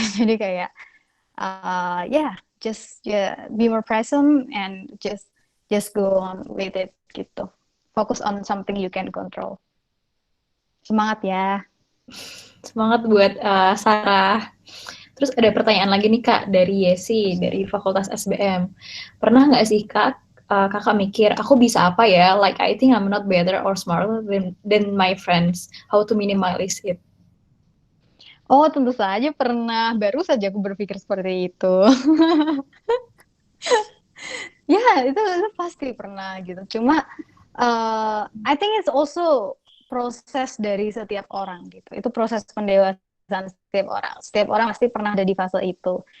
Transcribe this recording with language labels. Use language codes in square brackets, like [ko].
[id] Jadi kayak, [en] just be more present and just go on with it gitu. Focus on something you can control. [id] Semangat ya. Semangat buat Sarah. Terus ada pertanyaan lagi nih Kak dari Yesi dari Fakultas SBM. Pernah nggak sih Kak Kakak mikir aku bisa apa ya? [en] Like I think I'm not better or smarter than my friends. How to minimize it? [id] Oh, tentu saja pernah. Baru saja aku berpikir seperti itu. Ya, itu pasti pernah gitu. Cuma [en] I think it's also [id] proses dari setiap orang gitu. Itu proses pendewasaan setiap orang. Setiap orang pasti pernah ada di fase itu.